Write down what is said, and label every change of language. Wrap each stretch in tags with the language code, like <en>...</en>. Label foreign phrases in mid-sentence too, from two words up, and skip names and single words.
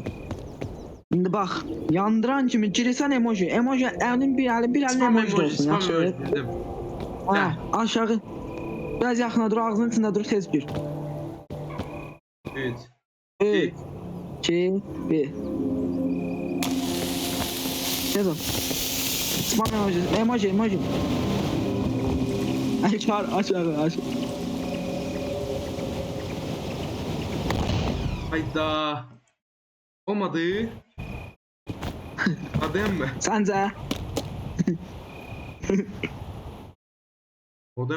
<az>İndi bax, yandıran kimi girirsən emoji əlin bir əlin emoji olsun, yaxşı? Bildim. Ha, aşağı. Biraz yaxına dur, ağzının içində dur, tez gir. 3. 3, 2, 1. Tez ol. Spam emoji. Aşağı. Hayda. Olmadı. Adem mi? Səncə? Odem</az>